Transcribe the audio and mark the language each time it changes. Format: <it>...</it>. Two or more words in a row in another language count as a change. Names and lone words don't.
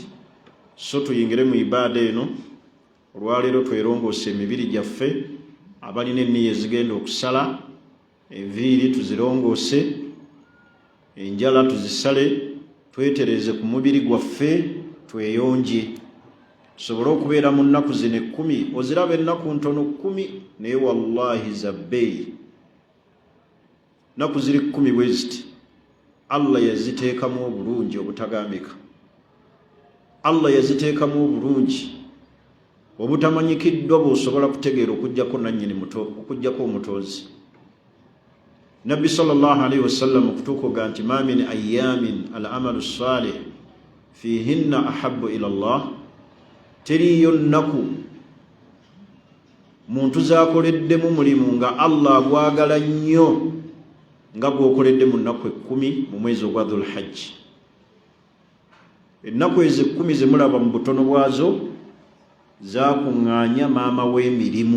<lg>So tuyingire mu ibaada eno olwaleero twerongoose emibiri gyaffe abalina enniya ezigenda okusala enviiri tuzirongoose enjala tuzisale twetereze ku mubiri gwaffe tweyonje tusobole okubeera mu nnaku zino 10 oziraba ennaku ntono 10 naye wallahi zabbeeyi nnaku ziri 10 bwe ziti Allah yaziteekamu obulungi obutagambika. Allah yaziteekamu obulungi obutamanyikiddwa bw'osobola kutegeera okuggyako nannyini okuggyako omutoozi.</lg> <ar>Nabbi صلى الله عليه وسلم</ar> <lg>okutuuka nti</lg> <ar>ما من أيام العمل الصالح فيهن أحب إلى الله,</ar> <lg>teriyo nnaku muntu zaakoleddemu mulimu nga Allah agwagala nnyo nga gwokoledde mu nnaku 10 mu mwezi ogwa Dhul Hajj. Ennaku ezo 10 ze mulaba mu butono bwazo zaakuŋŋaanya maama w'emirimu.</lg>